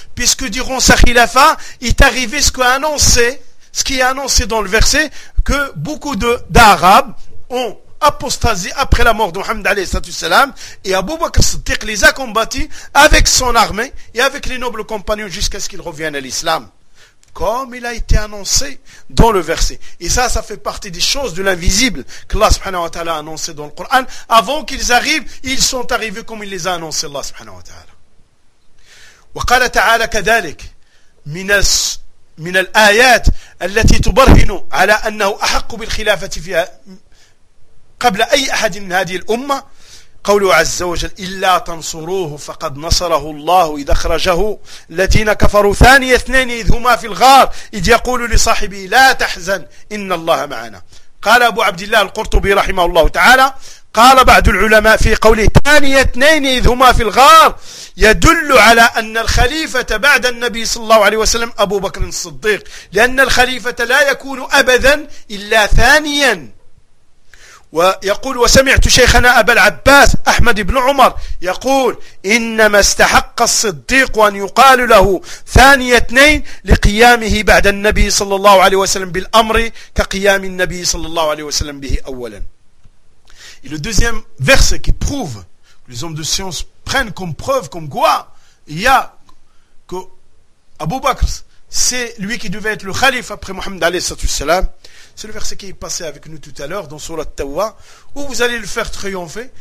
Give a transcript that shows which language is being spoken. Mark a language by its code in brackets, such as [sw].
[fr] Puisque durant sa khilafa, il est arrivé ce qui est annoncé dans le verset, que beaucoup d'Arabes ont apostasé après la mort de Muhammad alayhi salatu wassalam, et Abu Bakr Siddiq les a combattis avec son armée et avec les nobles compagnons jusqu'à ce qu'ils reviennent à l'islam. Comme il a été annoncé dans le verset. Et ça fait partie des choses de l'invisible que Allah subhanahu wa ta'ala a annoncé dans le Coran. Avant qu'ils arrivent, ils sont arrivés comme il les a annoncés, Allah subhanahu wa ta'ala. [ar] Wa qala ta'ala kadhalik min al-ayat allati tubarhinu ala annahu ahaqqu bil khilafati fiha qabla ay ahadin min hadhihi al-umma قوله عز وجل إلا تنصروه فقد نصره الله إذ أخرجه الذين كفروا ثاني اثنين إذ هما في الغار إذ يقول لصاحبه لا تحزن إن الله معنا. قال أبو عبد الله القرطبي رحمه الله تعالى قال بعض العلماء في قوله ثاني اثنين إذ هما في الغار يدل على أن الخليفة بعد النبي صلى الله عليه وسلم أبو بكر الصديق، لأن الخليفة لا يكون أبدا إلا ثانيا، ويقول وسمعت شيخنا أبا العباس أحمد بن عمر يقول إنما استحق الصديق أن يقال له ثاني اثنين لقيامه بعد النبي صلى الله عليه وسلم بالأمر كقيام النبي صلى الله عليه وسلم به أولا. [fr] Et le deuxième verset qui prouve, les hommes de science prennent comme preuve, comme quoi, il y a que Abu Bakr, c'est lui qui devait être le khalif après Mohammed alayhi salam. C'est le verset qui est passé avec nous tout à l'heure dans Surah Tawbah, où vous allez le faire triompher.